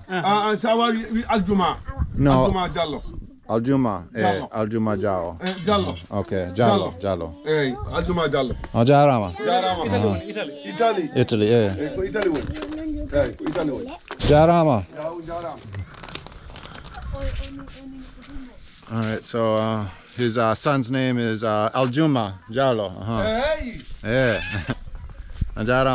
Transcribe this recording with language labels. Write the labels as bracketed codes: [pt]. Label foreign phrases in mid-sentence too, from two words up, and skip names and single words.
[ff] Sawa wi Aljuma. No. Aljuma Diallo. Aljuma. Aljuma Diallo. Diallo. Okay, Diallo. Aljuma Diallo. Jarama. Italy. Ko Italy woni. Ko Italy woni. Jarama. Jarama. [en] All right, so his son's name is Aljuma Diallo. Hey. [ff] Yeah. Jarama.